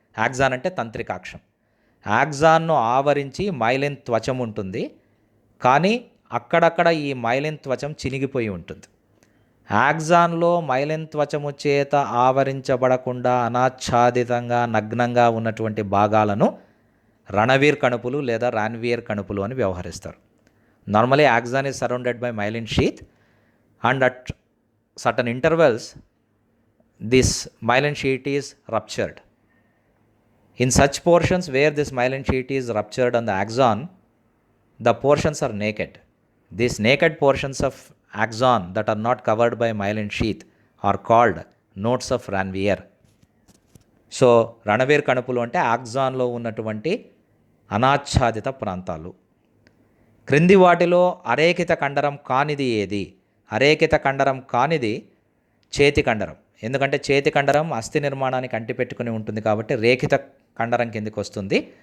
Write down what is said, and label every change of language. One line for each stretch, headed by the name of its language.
Telugu: Axon అంటే తంత్రికాక్షం. యాక్సాన్ను ఆవరించి myelin త్వచం ఉంటుంది, కానీ అక్కడక్కడ ఈ మైలిన్ త్వచం చినిగిపోయి ఉంటుంది. యాక్సాన్లో మైలిన్ త్వచము చేత ఆవరించబడకుండా అనాచ్ఛాదితంగా నగ్నంగా ఉన్నటువంటి భాగాలను రణవీర్ కణుపులు లేదా రాన్వియర్ కణుపులు అని వ్యవహరిస్తారు.
English: Normally axon is surrounded by myelin sheath, and at certain intervals this myelin sheath is ruptured. In such portions where this myelin sheath is ruptured on the axon, the portions are naked. These naked portions of axon that are not covered by myelin sheath are called nodes of Ranvier.
Telugu: So Ranveer కణుపులు అంటే ఆక్సాన్లో ఉన్నటువంటి అనాచ్ఛాదిత ప్రాంతాలు. క్రింది వాటిలో అరేఖిత కండరం కానిది ఏది? అరేఖిత కండరం కానిది చేతి కండరం. ఎందుకంటే చేతి కండరం అస్థి నిర్మాణానికి అంటిపెట్టుకుని ఉంటుంది కాబట్టి రేఖిత కండరం కిందికి వస్తుంది.